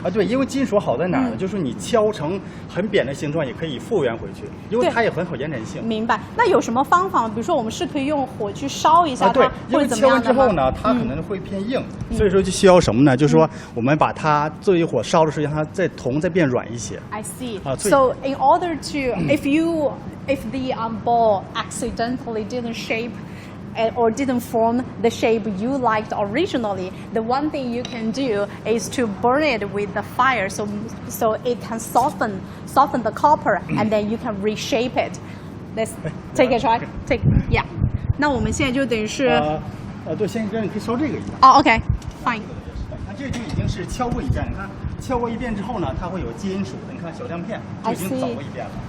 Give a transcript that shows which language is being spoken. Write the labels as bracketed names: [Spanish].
[Chinese] 对，因为金属好在哪儿呢？就是你敲成很扁的形状，也可以复原回去，因为它也很有延展性。明白。那有什么方法？比如说，我们是可以用火去烧一下它，对，因为或者怎么敲完样的吗？之后呢，它可能会偏硬，所以说就需要什么呢？就是说我们把它作为火烧的时候，让它再变软一些。 [English] I see. [Chinese] 所以 [English] So in order to, if the ball accidentally didn't shape or didn't form the shape you liked originally, the one thing you can do is to burn it with the fire, so it can soften the copper, and then you can reshape it. Let's take a try. Yeah. [Chinese] 那我们现在就等于是对，先跟你可以烧这个一样。 [English] 哦 ，OK, fine. [Chinese] 那这就已经是敲过一遍，你看敲过一遍之后呢，它会有金属的，你看小亮片就已经走过一遍了。